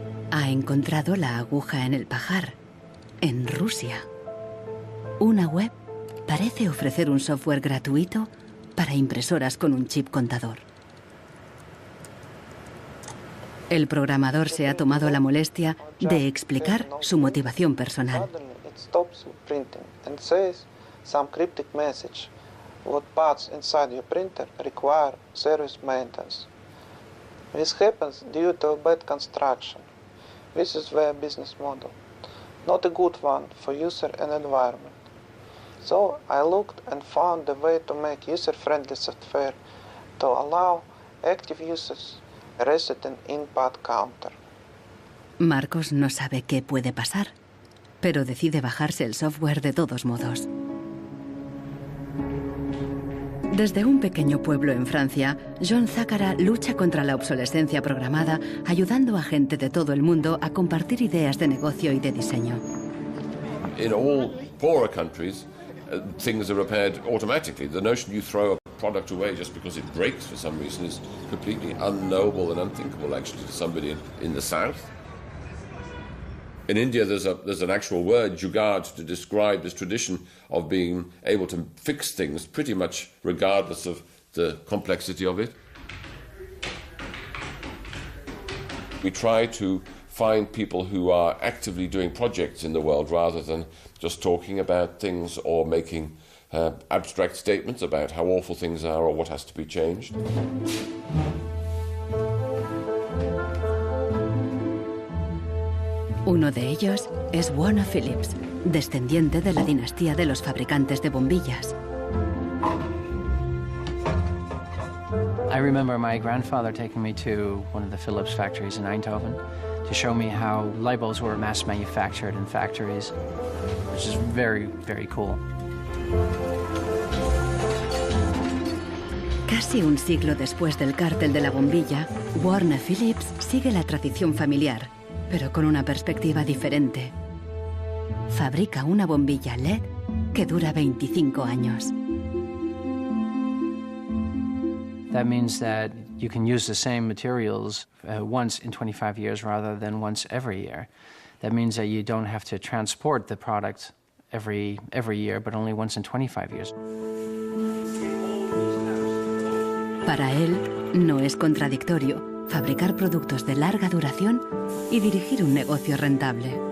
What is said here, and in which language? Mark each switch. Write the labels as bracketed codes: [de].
[es] Ha encontrado la aguja en el pajar, en Rusia. Una web parece ofrecer un software gratuito para impresoras con un chip contador. El programador se ha tomado la molestia de explicar su motivación personal. [en] Stops printing and says some cryptic message. What parts inside your printer require service maintenance. This happens due to a bad construction. This is their business model. Not a good one for user and environment. So I looked and found a way to make user-friendly software to allow active users a reset an input counter. [es] Marcos no sabe qué puede pasar, pero decide bajarse el software de todos modos. Desde un pequeño pueblo en Francia, John Zácara lucha contra la obsolescencia programada, ayudando a gente de todo el mundo a compartir ideas de negocio y de diseño. [en] In all poorer countries, things are repaired automatically. The notion you throw a product away just because it breaks for some reason is completely unknowable and unthinkable, actually, to somebody in the south. In India, there's an actual word, jugaad, to describe this tradition of being able to fix things pretty much regardless of the complexity of it. We try to find people who are actively doing projects in the world rather than just talking about things or making abstract statements about how awful things are or what has to be changed. [es] Uno de ellos es Warner Phillips, descendiente de la dinastía de los fabricantes de bombillas. [en] I remember my grandfather taking me to one of the Philips factories in Eindhoven to show me how light bulbs were mass manufactured in factories, which is very, very cool. [es] Casi un siglo después del cártel de la bombilla, Warner Phillips sigue la tradición familiar, pero con una perspectiva diferente. Fabrica una bombilla LED que dura 25 años. [en] That means that you can use the same materials once in 25 years rather than once every year. That means that you don't have to transport the product every year, but only once in 25 years. [es] Para él, no es contradictorio fabricar productos de larga duración y dirigir un negocio rentable.